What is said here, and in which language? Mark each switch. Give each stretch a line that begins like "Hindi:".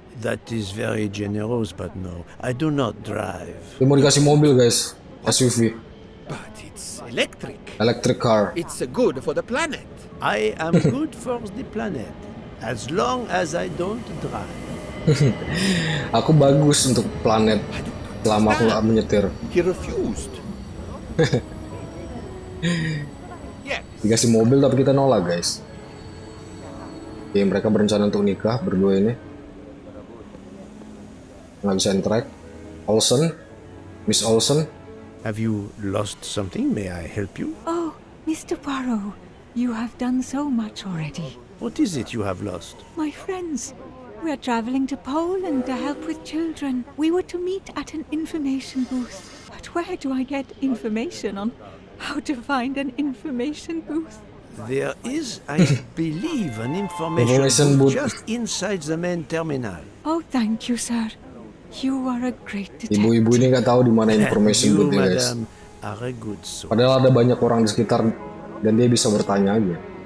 English: That is very generous, but no, I do not drive.
Indonesian: Dia mau dikasih mobil guys, SUV.
English: But it's electric. Electric car. It's good for the planet. I am good for the planet, as long as I don't drive.
Indonesian: Aku bagus untuk planet selama aku nggak menyetir.
English: He refused.
Indonesian: Dikasih mobil tapi kita nolak guys. Oke, mereka berencana untuk nikah berdua ini. Nggak bisa interact. Olsen, Miss Olsen.
English: Have you lost something? May I help you? Oh, Mr. Poirot, you have done so much already. What is it you have lost? My friends. We are traveling to Poland to help with children. We were to meet at an information booth. But where do I get information on how to find an information booth? There is, I believe, an information booth just inside the main terminal. Oh, thank you, sir. You are a great detective.
Indonesian: Ibu-ibu ini nggak tahu di mana information booth guys. Padahal ada banyak orang di sekitar dan dia bisa bertanya aja.